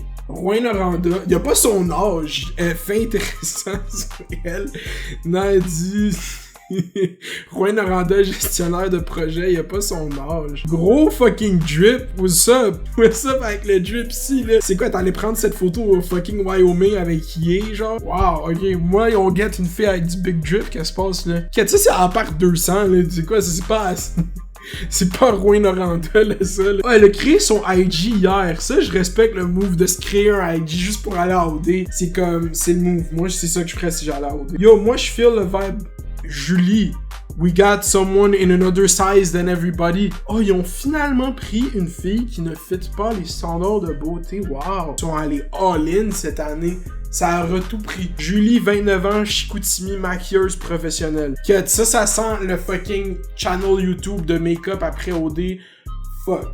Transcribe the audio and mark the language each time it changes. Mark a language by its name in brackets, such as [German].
[French] Rouen Noranda, il a pas son âge, fait intéressant sur elle. Nadi. Rouen Noranda, gestionnaire de projet, il a pas son âge. [English] Gros fucking drip, what's up? What's up [French] avec le drip ici, là? C'est quoi, t'allais prendre cette photo au fucking Wyoming avec Yé, genre? Wow, ok, moi, on get une fille avec du [English] big drip, [French] qu'est-ce qui se passe, là? Ok, ça, c'est à part 200, là, c'est quoi, ça, c'est pas... C'est pas Rouen Noranda, là, ça, là. Ouais, elle a créé son IG hier. Ça, je respecte le move de se créer un IG juste pour aller à OD. C'est comme, c'est le move. Moi, c'est ça que je ferais si j'allais à OD. Yo, moi, je feel le vibe. [English] Julie, we got someone in another size than everybody. [French] Oh, ils ont finalement pris une fille qui ne fit pas les standards de beauté. Wow. Ils sont allés all-in cette année. Ça a tout pris. Julie, 29 ans, Chicoutimi, maquilleuse professionnelle. Ça sent le fucking channel YouTube de make-up après OD. Fuck.